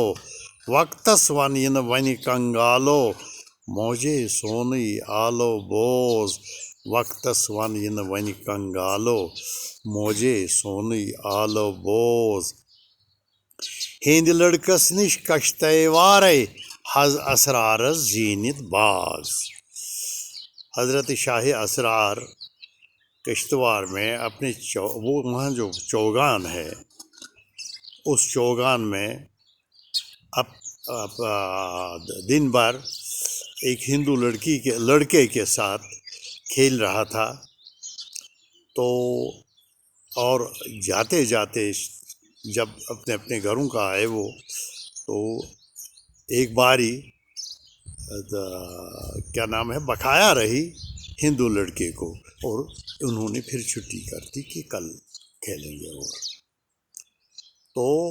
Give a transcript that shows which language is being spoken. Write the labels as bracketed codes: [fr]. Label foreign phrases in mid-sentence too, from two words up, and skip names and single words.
[ks] وقتس ون یِنہٕ وَنہِ کنگالو، موجے سونٕے آلو بوز، وقتس ون ین ون کنگالو موجے سونی آلو بوز ہند لڑکس نش کشتے وارے حز اسرارس زینت باز حضرت شاہ اسرار کشتوار [ur] میں اپنے وہ وہاں جو چوگان ہے اس چوگان میں دن بھر ایک ہندو لڑکے کے ساتھ کھیل رہا تھا تو اور جاتے جاتے جب اپنے اپنے گھروں کا آئے وہ تو ایک باری کیا نام ہے بقایا رہی ہندو لڑکے کو اور انہوں نے پھر چھٹی کر دی کہ کل کھیلیں گے اور تو